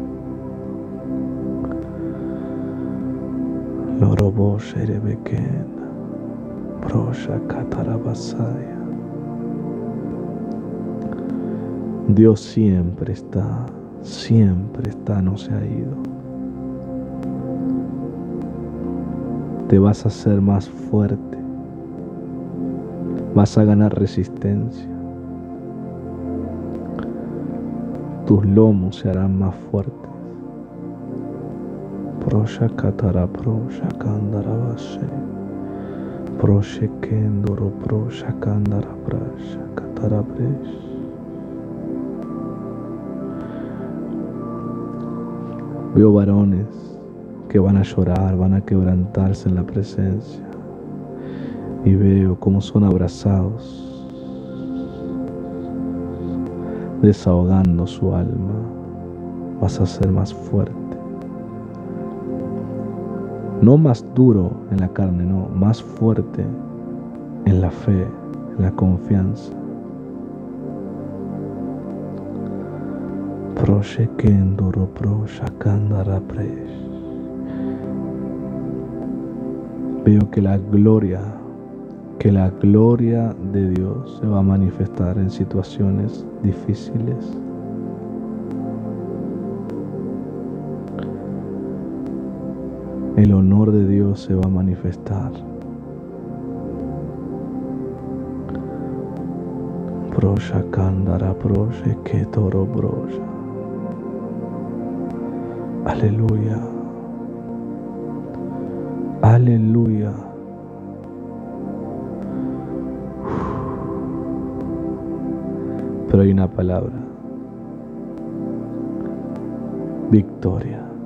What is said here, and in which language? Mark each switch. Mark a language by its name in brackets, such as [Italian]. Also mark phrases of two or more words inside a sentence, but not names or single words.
[Spanish] Loroboshe rebeken. Proshakatarabasaya. Dios siempre está, no se ha ido. Te vas a hacer más fuerte, vas a ganar resistencia, tus lomos se harán más fuertes. Proshakatara proshakandarabashe, proshekendoro proshakandara prashakatarapresh. Veo varones que van a llorar, van a quebrantarse en la presencia. Y veo cómo son abrazados, desahogando su alma. Vas a ser más fuerte. No más duro en la carne, no, más fuerte en la fe, en la confianza. Proshekendoro proshakandara presh. Veo que la gloria de Dios se va a manifestar en situaciones difíciles. El honor de Dios se va a manifestar. Proshakandara prosheketoro brosha. Aleluya. Aleluya. Pero hay una palabra. Victoria.